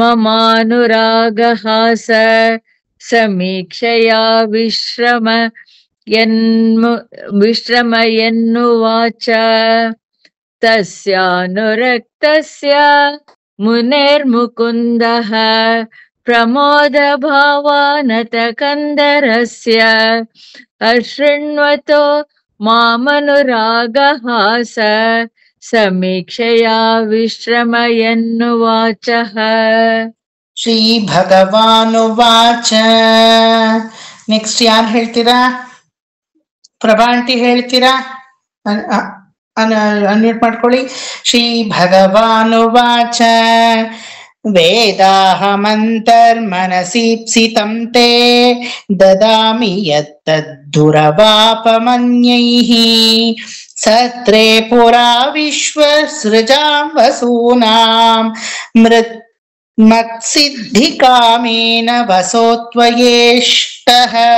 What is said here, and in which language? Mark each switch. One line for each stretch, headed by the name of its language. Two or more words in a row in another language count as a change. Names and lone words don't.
Sanskrit: ಮಮಾನುರಾಗಹಾಸ ಸಮೀಕ್ಷಯಾ ವಿಶ್ರಮ ಎನ್ನುವಾಚ ತಸ್ಯಾನುರಕ್ತಸ್ಯ ಮುನೇರ್ಮುಕುಂದಃ ಪ್ರಮೋದ ಭಾವಾನತ ಕಂದರಸ್ಯ ಅಶೃಣ್ವತೋ ಮಾಮನುರಾಗಹಾಸ ಸಮೀಕ್ಷೆಯಾ ವಿಶ್ರಮ ಎನ್ನುವಾಚಃ. ಶ್ರೀ ಭಗವಾನುವಾಚ.
Kannada: ನೆಕ್ಸ್ಟ್ ಯಾರು ಹೇಳ್ತೀರಾ? ಪ್ರಭಾ ಆಂಟಿ ಹೇಳ್ತೀರಾ? ಅನ್ಮ್ಯೂಟ್ ಮಾಡ್ಕೊಳ್ಳಿ.
Sanskrit: ಶ್ರೀ ಭಗವಾನುವಾಚ ವೇದಾಹಮಂತರ್ಮನಸೀಪ್ಸಿತಂ ತೇ ದದಾಮಿ ಯತ್ತದ್ದುರವಾಪಮನ್ಯೈಃ ಸತ್ರೇ ಪುರಾ ವಿಶ್ವಸೃಜಾಂ ವಸೂನಾಂ ಮತ್ಸಿದ್ಧಿಕಾಮೇನ ವಸೋತ್ವಯೇಷ್ಟಃ.